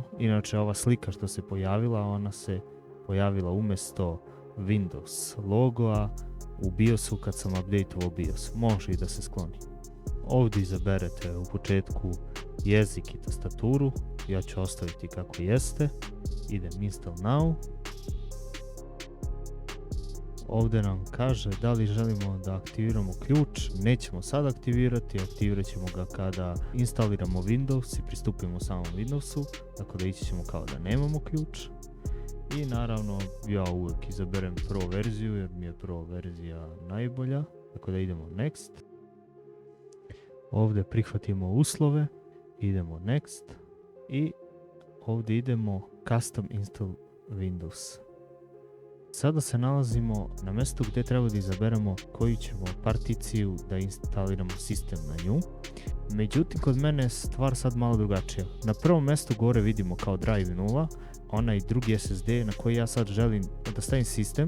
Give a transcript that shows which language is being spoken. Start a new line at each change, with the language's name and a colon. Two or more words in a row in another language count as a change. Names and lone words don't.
Bosnian: Inače ova slika što se pojavila, ona se pojavila umjesto Windows logoa u BIOS-u kad sam updateovao BIOS. Može i da se skloni. Ovdje izaberete u početku jezik i tastaturu, ja ću ostaviti kako jeste. Idem
English: install now.
Bosnian: Ovdje nam kaže da li želimo da aktiviramo ključ, nećemo sad aktivirati, aktivirat ćemo ga kada instaliramo Windows i pristupimo samom Windowsu, tako da ići ćemo kao da nemamo ključ. I naravno ja uvijek izaberem Pro verziju jer mi je Pro verzija najbolja, tako da idemo next. Ovdje prihvatimo uslove, idemo next i ovdje idemo
English: custom install Windows.
Bosnian: Sada se nalazimo na mjestu gdje treba da izaberemo koju ćemo particiju da instaliramo sistem na nju. Međutim, kod mene je stvar sad malo drugačija. Na prvom mjestu gore vidimo kao drive 0, onaj drugi SSD na koji ja sad želim da stavim sistem.